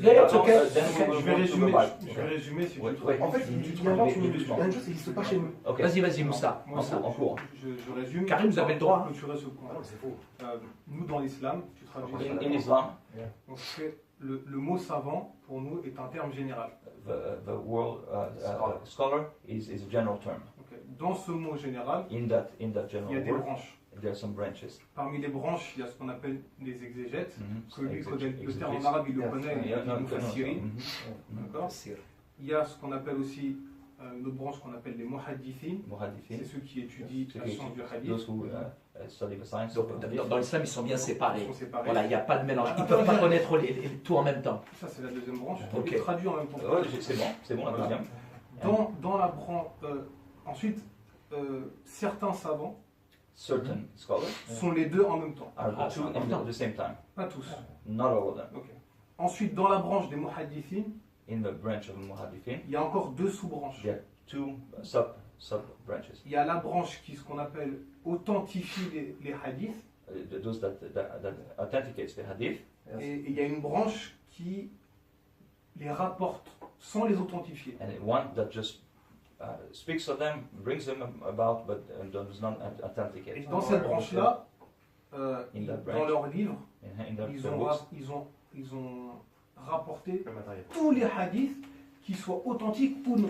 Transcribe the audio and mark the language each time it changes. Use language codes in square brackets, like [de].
[fr] Je vais résumer si tu veux. En fait, il y a une chose qui n'existe pas chez nous. Vas-y, Moussa. En cours. Je résume. Karim, vous avez le droit. Clôturer ce point. Ah non, c'est faux. Nous, dans l'islam, tu traduis. [en] In Islam, [fr] le mot savant, pour nous, est un terme général. [en] the word scholar is a general term. [fr] Okay. Dans ce mot général, [en] In that [fr] il y a [en] general [fr] des [en] word, [fr] branches. [en] there are some branches. [fr] Parmi les branches, il y a ce qu'on appelle les exégètes. Que lui, Exégètes. le terme en arabe, il le connaît, il nous fait Syrie. Mhm. D'accord. Il y a ce qu'on appelle aussi une autre branche qu'on appelle les muhaddithines. C'est ceux qui étudient la science du hadith. [en] Those who study the science. [fr] Donc, dans l'islam, ils sont bien séparés. Ils sont séparés. Voilà, il n'y a pas de mélange. Ils ne peuvent pas connaître tout en même temps. Ça, c'est la deuxième branche. Ok. Et traduit en même temps. C'est bon, la Voilà. deuxième. Dans la branche. Ensuite, certains savants [en] Certain scholars [fr] sont les deux en même temps. [en] are the two at the same time. [fr] Pas tous. [en] Not all of them. Ok. [fr] Ensuite, dans la branche des muhaddithines, [en] In the branch of Muhaddithin, [fr] il y a encore deux sous-branches. [en] there are two sub-branches. [fr] Il y a la branche qui, ce qu'on appelle, authentifie les hadiths. [en] Those that authenticates the hadith. [fr] Et il y a une branche qui les rapporte sans les authentifier. [en] And one that just speaks of them, brings them about, but does not authenticate. [fr] Et dans cette branche-là, [en] In that [fr] dans [en] branch. [fr] leurs livres, [en] In their [fr] ils ont rapporté Le matériel. tous les hadiths, qu'ils soient authentiques ou non.